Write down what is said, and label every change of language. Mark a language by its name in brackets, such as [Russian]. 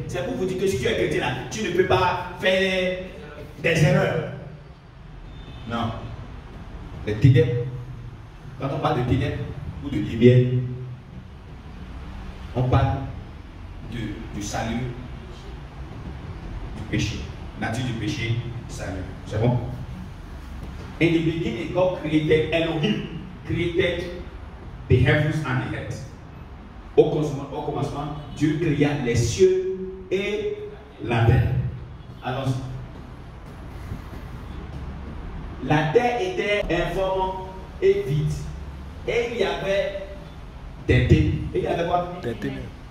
[French] C'est pour vous dire que si tu es chrétien là, tu ne peux pas faire des erreurs. Non. Les ténèbres, quand on parle de ténèbres ou de lumière, on parle du salut, du péché. Nature du péché, salut. C'est bon? [English] In the beginning, God created Elohim, created the heavens and the earth. [French] Au commencement, Dieu créa les cieux et la terre. Allons-y. La terre était informe et vide. Et il y avait des ténèbres. Et il y avait quoi? Des ténèbres.